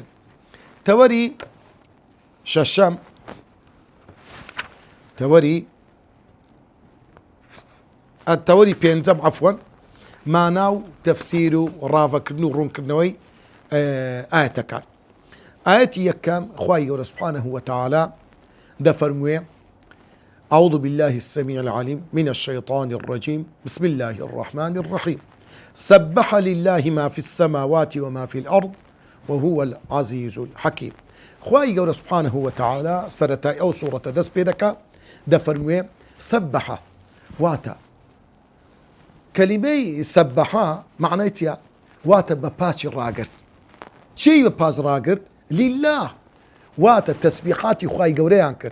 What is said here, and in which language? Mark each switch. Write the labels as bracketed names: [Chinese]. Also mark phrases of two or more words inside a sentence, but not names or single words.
[Central Kurdish] تەوەری شەشەم تەوەری پێنجەم عەفوەن مانا و تەفسیر و ڕاوەکردن و ڕوونکردنەوەی ئاەتەکان. ئاەتی یەکەم خوای گەورە [Arabic] سوبحانه وتعالى دەفەرمووێ أعوذ بالله السميع العليم من الشيطان الرجيم بسم الله الرحمن الرحيم سبح لله ما في السماوات وما في الأرض وهو العزيز الحكيم. [Central Kurdish] خوای گەورە [Arabic] سوبحانه وتعالى [Central Kurdish] سەرەتای ئەو سوورەتە دەست پێ دەکات دەفەرمووێ سەبەحە واتە کەلیمەی سەبەحە معنای چییە؟ واتە بە پاچی ڕاگرت. چی بە پاش ڕاگرت؟ لله واتە تەسبیحاتی خوای گەورەیان کرد.